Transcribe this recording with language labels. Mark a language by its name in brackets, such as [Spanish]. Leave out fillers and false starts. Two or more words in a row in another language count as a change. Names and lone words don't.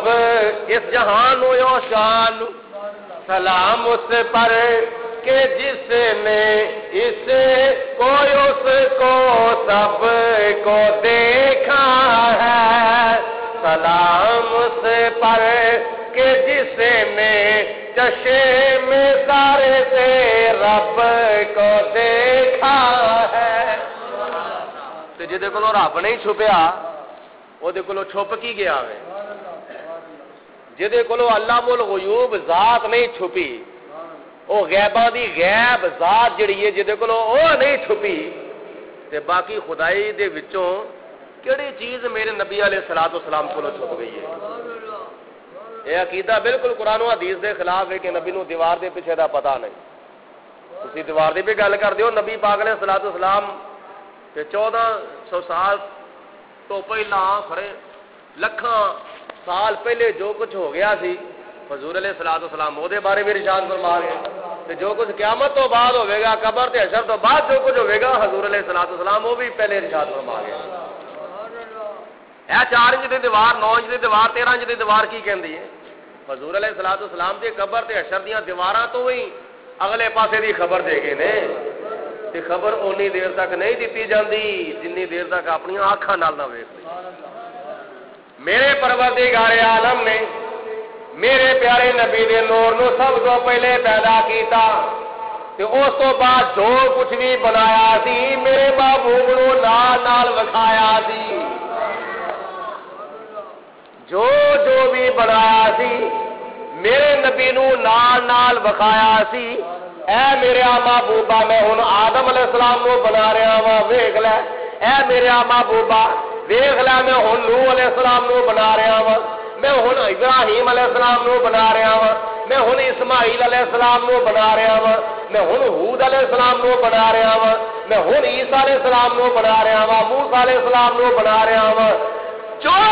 [Urdu] اس جہان و شان، سلام اس پر کہ جس نے اس کو سب کو دیکھا ہے، سلام اس پر کہ جس نے چشم سارے سے رب کو دیکھا ہے۔ [Punjabi] تو جہدے کولوں رب نہیں چھپیا وہ چھپ کی گیا ہے، جہدے کولوں [Arabic] علام الغیوب [Punjabi] ذات نہیں چھپی، وہ غیباں دی غیب ذات جڑی ہے جہدے کولوں وہ نہیں چھپی، تے باقی خدائی دے وچوں کیڑی چیز میرے نبی [Arabic] علیہ السلام [Punjabi] کو چھپ گئی ہے؟ یہ عقیدہ بالکل قرآن و حدیث دے خلاف ہے کہ نبی نو دیوار دے پیچھے دا پتہ نہیں۔ تسی دیوار دی بھی گل کر دیو، نبی پاک [Arabic] علیہ السلام [Punjabi] تے 1400 سال تو پہلا کھڑے لکھاں سال پہلے جو کچھ ہو گیا سی حضور [Arabic] علیہ السلام [Punjabi] وہ دے بارے میں ارشاد فرما گئے، تے جو کچھ قیامت تو بعد ہوے گا، قبر تے حشر تو بعد جو کچھ ہوے گا حضور [Arabic] علیہ السلام [Punjabi] وہ بھی پہلے ارشاد فرما گئے۔ اے 4 انچ دی دیوار، 9 انچ دی دیوار، 13 انچ دی دیوار کی کہندی ہے؟ حضور [Arabic] علیہ السلام [Punjabi] دی قبر تے حشر دیاں دیواراں تو ہی اگلے پاسے دی خبر دے گئے نے، تے خبر اونی دیر تک نہیں دتی جاندی جنی دیر تک اپنی آنکھاں نال نہ ویکھ لے۔ میرے پروردگار عالم نے میرے پیارے نبی دے نور نو سب تو پہلے پیدا کیتا، تے اس تو بعد جو کچھ بھی بنایا سی میرے محبوب نو نال نال وکھایا سی، جو بھی بنایا سی میرے نبی نو نال نال وکھایا سی۔ اے میرے محبوبہ میں ہن آدم [Arabic] علیہ السلام [Punjabi] نو بنا رہا وا، ویکھ لے، اے میرے محبوبہ ویکھ لے میں ہن نوح [Arabic] علیہ السلام [Punjabi] نو بنا رہا وا، میں ہن ابراہیم [Arabic] علیہ السلام [Punjabi] نو بنا رہا وا، میں ہن اسماعیل [Arabic] علیہ السلام [Punjabi] نو بنا رہا وا، میں ہن ہود [Arabic] علیہ السلام [Punjabi] نو بنا رہا وا، میں ہن عیسیٰ [Arabic] علیہ السلام [Punjabi] نو بنا رہا وا، موسیٰ [Arabic] علیہ السلام [Punjabi] نو بنا رہا وا۔